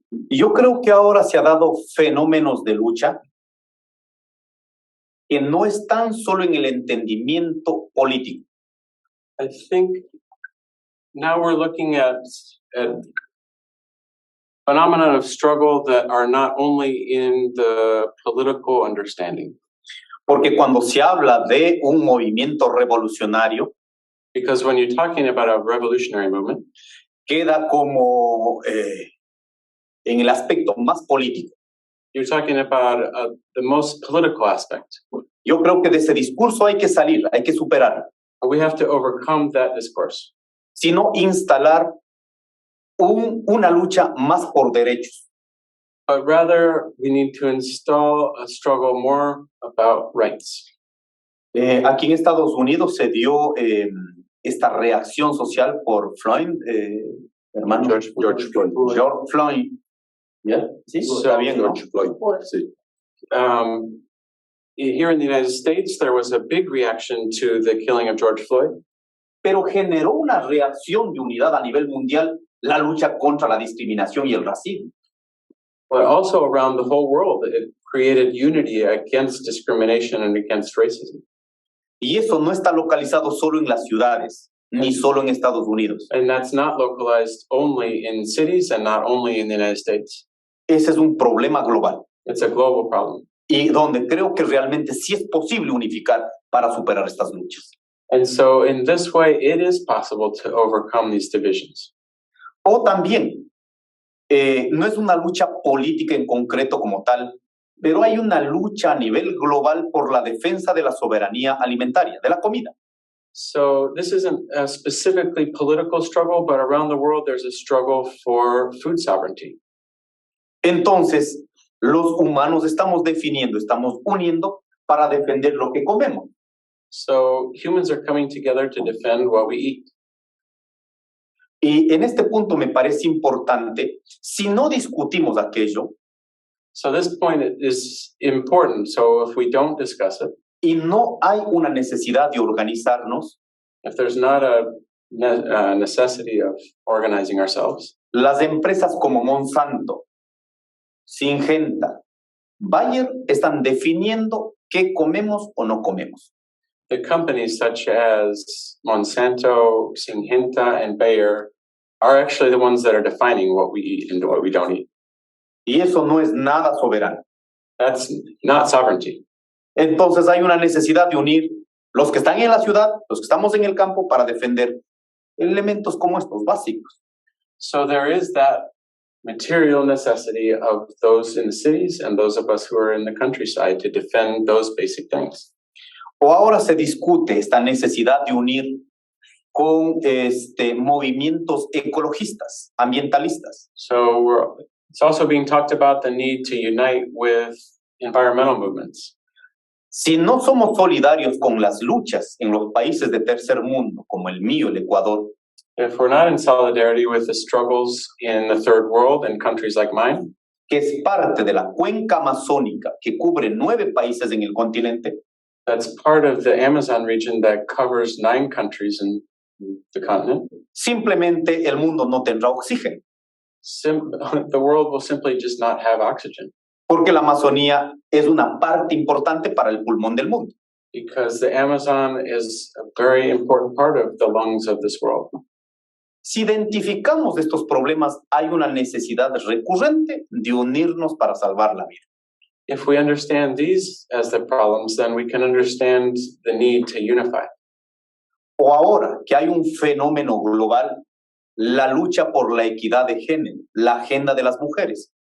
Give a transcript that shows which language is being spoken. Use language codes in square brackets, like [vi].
[es] Yo creo que ahora se ha dado fenómenos de lucha que no están solo en el entendimiento político. [en] I think now we're looking at phenomena of struggle that are not only in the political understanding. [es] Porque cuando se habla de un movimiento revolucionario, [en] Because when you're talking about a revolutionary movement, [es] queda como en el aspecto más político. [en] you're talking about the most political aspect. [es] Yo creo que de ese discurso hay que salir, hay que superar, [en] We have to overcome that discourse, [es] sino instalar una lucha más por derechos. [en] but rather we need to install a struggle more about rights. [es] Aquí en Estados Unidos se dio esta reacción social por Floyd, hermano [en] George Floyd. [es] George Floyd. ¿Ya? Sí, está bien, ¿no? George Floyd, sí. [en] Here in the United States, there was a big reaction to the killing of George Floyd, [es] Pero generó una reacción de unidad a nivel mundial la lucha contra la discriminación y el racismo. [en] but also around the whole world, it created unity against discrimination and against racism. [es] Y eso no está localizado solo en las ciudades, ni solo en Estados Unidos. [en] And that's not localized only in cities and not only in the United States. [es] Ese es un problema global [en] It's a global problem. [es] y donde creo que realmente sí es posible unificar para superar estas luchas. [en] And so in this way, it is possible to overcome these divisions. [es] O también, no es una lucha política en concreto como tal, pero hay una lucha a nivel global por la defensa de la soberanía alimentaria, de la comida. [en] So this isn't a specifically political struggle, but around the world, there's a struggle for food sovereignty. [es] Entonces, los humanos estamos definiendo, estamos uniendo para defender lo que comemos. [en] So humans are coming together to defend what we eat. [es] Y en este punto me parece importante, si no discutimos aquello [en] So this point is important. So if we don't discuss it, [es] y no hay una necesidad de organizarnos, [en] if there's not a necessity of organizing ourselves, [es] las empresas como Monsanto, Syngenta, Bayer están definiendo qué comemos o no comemos. [en] the companies such as Monsanto, Syngenta, and Bayer are actually the ones that are defining what we eat and what we don't eat. [es] Y eso no es nada soberano. [en] That's not sovereignty. [es] Entonces hay una necesidad de unir los que están en la ciudad, los que estamos en el campo para defender elementos como estos básicos. [en] So there is that material necessity of those in the cities and those of us who are in the countryside to defend those basic things. [es] O ahora se discute esta necesidad de unir con movimientos ecologistas, ambientalistas. [en] So it's also being talked about the need to unite with environmental movements. [es] Si no somos solidarios con las luchas en los países de tercer mundo, como el mío, el Ecuador, [en] If we're not in solidarity with the struggles in the third world and countries like mine, [es] que es parte de la cuenca amazónica que cubre 9 países en el continente, [en] that's part of the Amazon region that covers 9 countries in the continent, [es] simplemente el mundo no tendrá oxígeno, [en] the world will simply just not have oxygen [es] porque la Amazonía es una parte importante para el pulmón del mundo. [en] because the Amazon is a very important part of the lungs of this world. [es] Si identificamos estos problemas, hay una necesidad recurrente de unirnos para salvar la vida. [en] If we understand these as the problems, then we can understand the need to unify. [es] O ahora que hay un fenómeno global, la lucha por la equidad de género, la agenda de las mujeres.